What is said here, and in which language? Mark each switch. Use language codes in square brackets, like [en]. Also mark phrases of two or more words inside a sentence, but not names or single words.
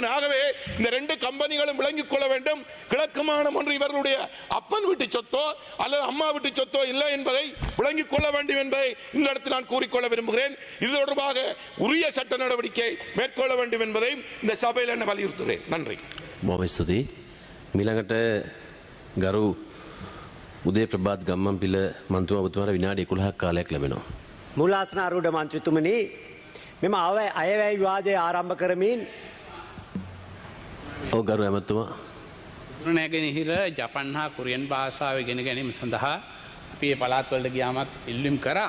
[ta] ஆகவே இந்த 2 கம்பெனிகளும் விளங்கிக் கொள்ள வேண்டும். கிழக்கு மாகாணம் ஒன்று இவர்களுடைய அப்பன் வீட்டு சொத்தோ அல்லது அம்மா வீட்டு சொத்தோ இல்லை என்பதை விளங்கிக் கொள்ள வேண்டும் என்பதை இந்த இடத்தில் நான் கூறிக்கொள்ள விரும்புகிறேன். இது தொடர்பாக உரிய சட்ட நடவடிக்கை மேற்கொள்ள வேண்டும் என்பதையும் இந்த சபையில் என்ன வலியுறுத்துகிறேன். நன்றி. [si] මීළඟට ගරු උදේ ප්‍රභාත් ගම්මන්පිල මන්ත්‍රී ඔබතුමාට විනාඩි 11ක් කාලයක් ලැබෙනවා. මූලාසන ආරූඪ මන්ත්‍රීතුමනි මෙම අයවැය විවාදය ආරම්භ කරමින් ඔව් ගරු ඇමතුමා නැගෙනහිර ජපන් හා කොරියන් භාෂාව ඉගෙන ගැනීම සඳහා අපි මේ පළාත්වලට ගියාමත් ඉල්ලුම් කරා.